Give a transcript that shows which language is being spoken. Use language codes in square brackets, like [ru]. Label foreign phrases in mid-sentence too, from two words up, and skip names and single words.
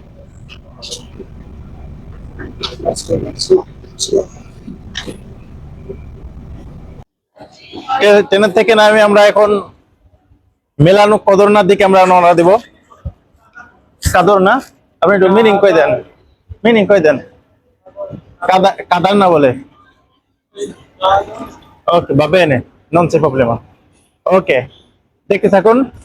[bn] ট্রেনের থেকে নামে আমরা এখন মেলানো কদরনার দিকে আমরা রওনা দিব। কাদর না, আপনি একটু মিনিং কই দেন, মিনিং কই দেন। কাদার না বলে। ওকে, [it] va bene, non c'è problema. [bn] ওকে, দেখতে থাকুন।